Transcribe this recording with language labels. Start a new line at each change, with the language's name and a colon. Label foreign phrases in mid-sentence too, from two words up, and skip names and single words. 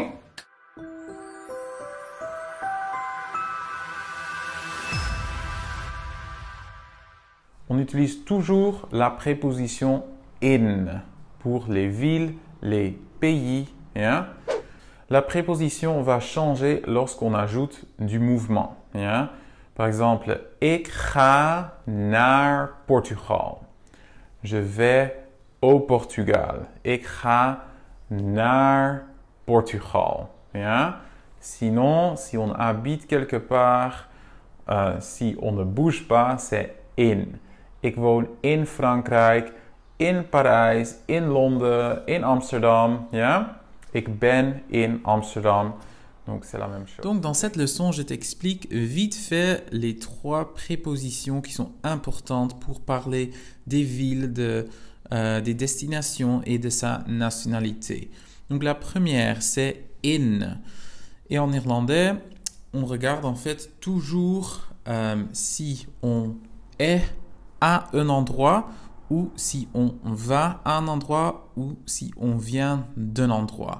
French: On utilise toujours la préposition in pour les villes, les pays. Yeah? La préposition va changer lorsqu'on ajoute du mouvement. Yeah? Par exemple,
Dutch: ik ga naar Portugal.
French: Je vais au Portugal.
Dutch: Ik ga naar Portugal. Yeah?
French: Sinon, si on habite quelque part, si on ne bouge pas, c'est in.
Dutch: Ik woon in Frankrijk, in Parijs, in Londen, in Amsterdam. Ja? Ik ben in Amsterdam.
French: Donc c'est la même chose. Donc dans cette leçon, je t'explique vite fait les trois prépositions qui sont importantes pour parler des villes, des destinations et de sa nationalité. Donc la première, c'est in. Et en néerlandais, on regarde en fait toujours si on est à un endroit ou si on va à un endroit ou si on vient d'un endroit.